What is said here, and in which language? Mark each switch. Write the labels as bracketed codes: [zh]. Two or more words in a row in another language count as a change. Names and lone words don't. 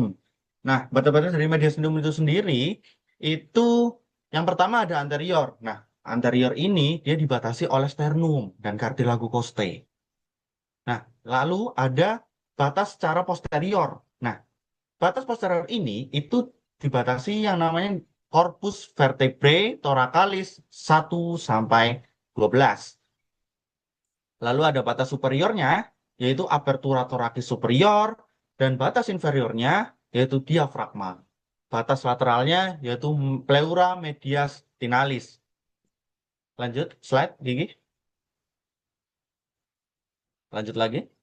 [id] Nah, batas-batas dari mediastinum itu sendiri, itu yang pertama ada anterior. Nah, anterior ini dia dibatasi oleh sternum dan cartilago costae. Nah, lalu ada batas secara posterior. Nah, batas posterior ini itu dibatasi yang namanya corpus vertebrae thoracalis 1 sampai 12. Lalu ada batas superiornya, yaitu apertura thoracis superior, dan batas inferiornya, yaitu diafragma. Batas lateralnya, yaitu pleura mediastinalis. Lanjut, slide, Gigi. Lanjut lagi.